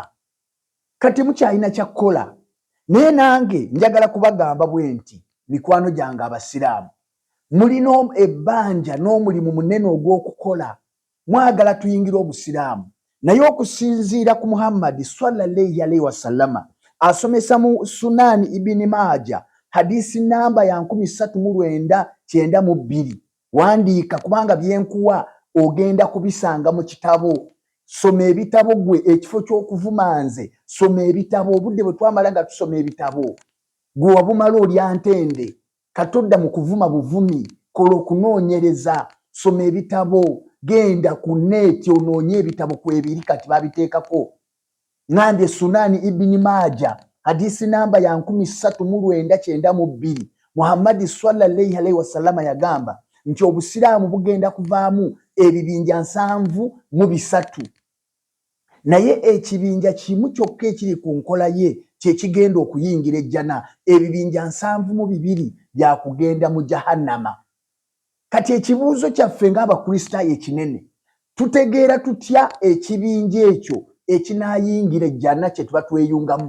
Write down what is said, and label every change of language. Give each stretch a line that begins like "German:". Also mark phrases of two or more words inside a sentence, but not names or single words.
Ganda: Kati mukyalina kyakkola. Naye nange njagala kubagamba bwe nti, mikwano gyange Abasiraamu, mulina ebbanja n'omulimu munene ogw'okukola. Mwagala tuyingire Obusiraamu, naye okusinziira ku Muhammadi
Arabic: صلى الله عليه وسلم
Ganda: asomesa mu Sunani Ibn Maaja hadisi namba ya 3992. Wandiika kubanga byenkuwa ogenda kubisanga mu kitabo. Soma ebitabo gwe, ekifo ky'okuvuma nze, soma ebitabo. Obudde bwe twamala nga tusoma ebitabo, gwe wabumala olya ntende, katodda mu kuvuma buvumi, kola okunoonyereza, soma ebitabo, genda ku neeti onoonye ebitabo kwebiri kati babiteekako. Ngambye Sunani Ibn Maaja hadisi namba ya 3992. Muhammadi
Arabic: صلى الله عليه وسلم
Ganda: yagamba nti Obusiraamu bugenda kuvaamu ebibinja 73, naye ekibinja kimu kyokka ekiri ku nkola ye kye kigenda okuyingira ejjana. Ebibinja 72 byakugenda mu Jahannama. Kati ekibuuzo kyaffe ng'Abakristaayo ekinene, tutegeera tutya ekibinja ekyo ekinaayingira ejjana kye tuba tweyungamu?